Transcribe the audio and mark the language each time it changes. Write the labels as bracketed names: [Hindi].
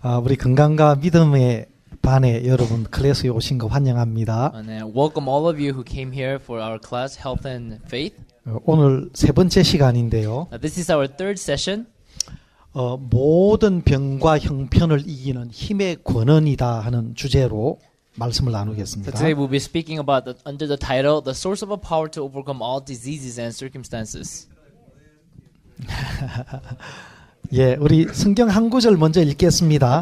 [Korean] 우리 건강과 믿음의 반에 여러분 클래스에 오신 거 환영합니다. [English] And welcome all of you who came here for our class, Health and Faith. [Korean] 오늘 세 번째 시간인데요. [English] This is our third session. [Korean] 모든 병과 형편을 이기는 힘의 권한이다 하는 주제로 말씀을 나누겠습니다. [English] So today we'll be speaking about under the title, The Source of a Power to Overcome All Diseases and Circumstances. [Korean] 예, 우리 성경 한 구절 먼저 읽겠습니다.